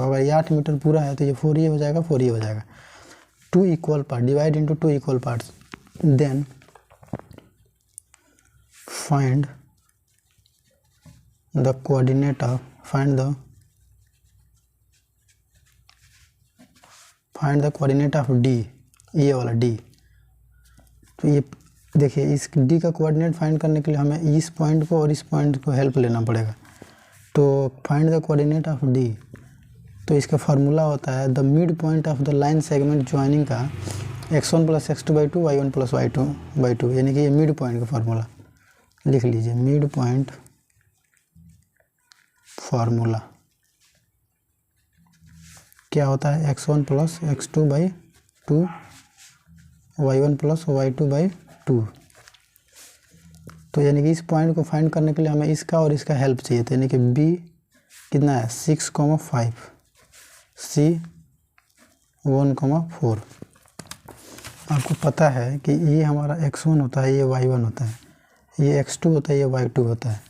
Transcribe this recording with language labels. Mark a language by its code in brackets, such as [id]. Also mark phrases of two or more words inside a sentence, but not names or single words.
[hi] अगर ये 8 मीटर पूरा है तो ये 4 ये हो जाएगा, 4 ये हो जाएगा। [en] 2 equal part divide into 2 equal parts, then find the coordinate of, find the coordinate of D, [hi] ये वाला डी। तो ये देखिए इस डी का कोऑर्डिनेट फाइंड करने के लिए हमें इस पॉइंट को और इस पॉइंट को हेल्प लेना पड़ेगा। [en] तो find the coordinate of D, [hi] तो इसका फार्मूला होता है [en] the mid point of the line segment joining का x1 + x2/2 y1 + y2/2, [hi] यानी कि ये [en] mid point [hi] का फार्मूला लिख लीजिए। [en] mid point [hi] फार्मूला क्या होता है, x1 + x2/2 y1 + y2/2। तो यानी कि इस पॉइंट को फाइंड करने के लिए हमें इसका और इसका हेल्प चाहिए था, यानी कि b कितना है 6,5, c 1,4। आपको पता है कि ये हमारा x1 होता है, ये y1 होता है, ये x2 होता है, ये y2 होता है।